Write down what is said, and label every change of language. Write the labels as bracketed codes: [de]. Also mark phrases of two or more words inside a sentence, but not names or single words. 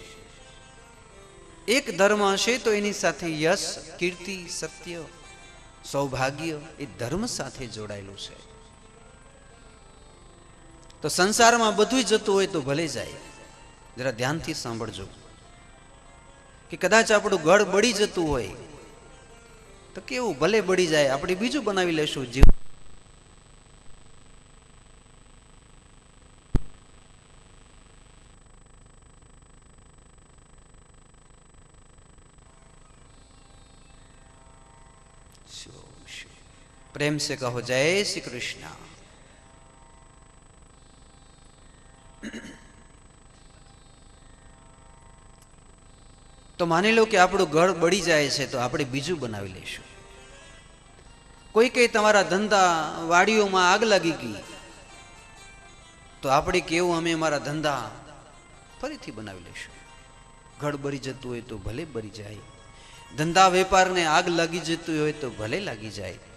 [gu] એક ધર્મ હશે તો એની સાથે યશ, કીર્તિ, સત્ય, સૌભાગ્ય એ ધર્મ સાથે જોડાયેલું છે. તો સંસારમાં બધું જતું હોય તો ભલે જાય. જરા ધ્યાનથી સાંભળજો કે કદાચ આપણું ઘર બળી જતું હોય તો કેવું, ભલે બળી જાય, આપણે બીજું બનાવી લેશું. [hi] જીવ प्रेम से कहो जय श्री कृष्ण. तो मानी लो कि [gu] આપણું ઘર બળી જાય છે તો આપણે બીજું બનાવી લઈશું. કોઈ કઈ તમારા ધંધા વાડીઓમાં આગ લાગી ગઈ તો આપણે કેવું, અમે અમારા ધંધા ફરીથી બનાવી લઈશું. ઘર બળી જતું હોય તો ભલે બળી જાય, ધંધા વેપારને આગ લાગી જતું હોય તો ભલે લાગી જાય.